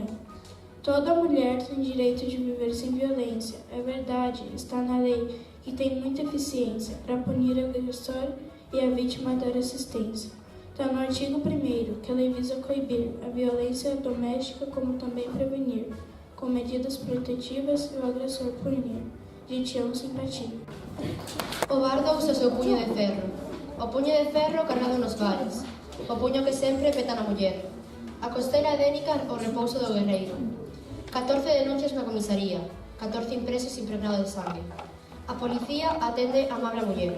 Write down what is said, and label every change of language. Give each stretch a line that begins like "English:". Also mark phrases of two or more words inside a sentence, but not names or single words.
Portuguese: Toda mulher tem direito de viver sem violência, é verdade, está na lei, que tem muita eficiência para punir o agressor e a vítima dar assistência. Está no artigo 1º, que a lei visa coibir a violência doméstica, como também prevenir, com medidas protetivas e o agressor punir. De Tião Simpatia.
Galician: O bardo usa o seu puño de ferro. O puño de ferro cargado nos vales. O puño que sempre peta na muller. A costela adénica o repouso do guerreiro. 14 denuncias na comisaría. 14 impresos impregnados de sangue. A policía atende a amable muller.